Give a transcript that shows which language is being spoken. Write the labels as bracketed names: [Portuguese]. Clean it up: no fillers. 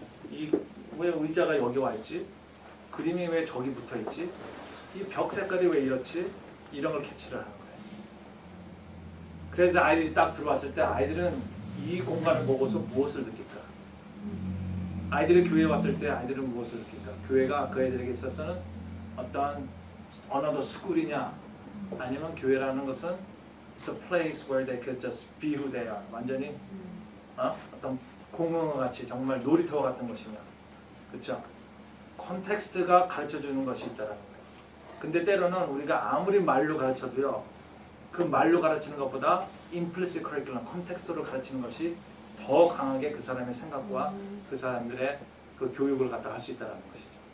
[Korean] 이 왜 의자가 여기 와 있지? 그림이 왜 저기 붙어 있지? 이 벽 색깔이 왜 이렇지? 이런 걸 캐치를 하는 거예요. 그래서 아이들이 딱 들어왔을 때 아이들은 이 공간을 보고서 무엇을 느낄까? 아이들이 교회에 왔을 때 아이들은 무엇을 느낄까? 교회가 그 애들에게 있어서는 어떤 [English] another school이냐 [Korean] 아니면 교회라는 것은 [English] it's a place where they could just be who they are. [Korean] 완전히 어떤 공허 같이 정말 놀이터 같은 것이냐. 그렇죠? 컨텍스트가 가르쳐주는 것이 있다는 거예요. 근데 때로는 우리가 아무리 말로 가르쳐도요. 그 말로 가르치는 것보다 implicit curriculum, 컨텍스트로 가르치는 것이 더 강하게 그 사람의 생각과 그 사람들의 그 교육을 갖다 할 수 있다는 것이죠.